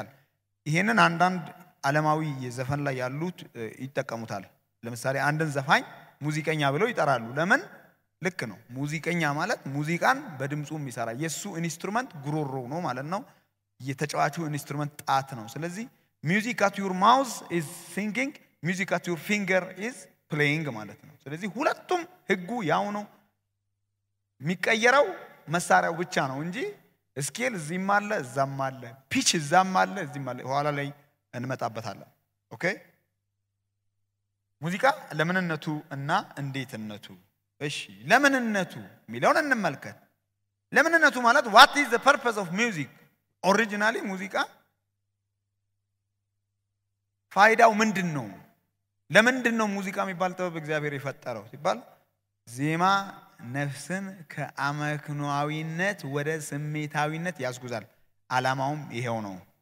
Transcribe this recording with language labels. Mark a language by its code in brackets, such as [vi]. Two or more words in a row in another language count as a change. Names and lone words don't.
[am] ይሄንን አንዳንድ ዓለማዊ የዘፈን ላይ ያሉት ይተቀሙታል ለምሳሌ አንድን ዘፋኝ ሙዚቀኛ ብለው ይጠራሉ ለምን ልክ ነው ሙዚቀኛ ማለት ሙዚቃን በድምጹ የሚሰራ የሱ ኢንስትሩመንት ጉሮሮ ነው ማለት ነው የተጫዋቹ ኢንስትሩመንት ጣት ነው ስለዚህ [en] music at your mouth is singing music at your finger is playing [am] ማለት ነው ስለዚህ ሁለቱም ህጉ ያው ነው የሚቀየረው መሳሪያው ብቻ ነው እንጂ ስኬል እዚህም አለ እዛም አለ ፒች እዛም አለ እዚህም አለ ኋላ ላይ እንመጣበታለን ኦኬ ሙዚቃ ለምንነቱ እና እንዴትነቱ እሺ ለምንነቱ ሚለውን እንመልከት ለምንነቱ ማለት [en] what is the purpose of music originally [am] ሙዚቃ ፋይዳው ምንድነው ለምንድነው ሙዚቃ የሚባል ጥበብ እግዚአብሔር የፈጠረው ሲባል ዜማ ነፍስን ከአመክኖአዊነት ወደ ስሜታዊነት ያስጉዛል ዓላማውም ይሄው ነው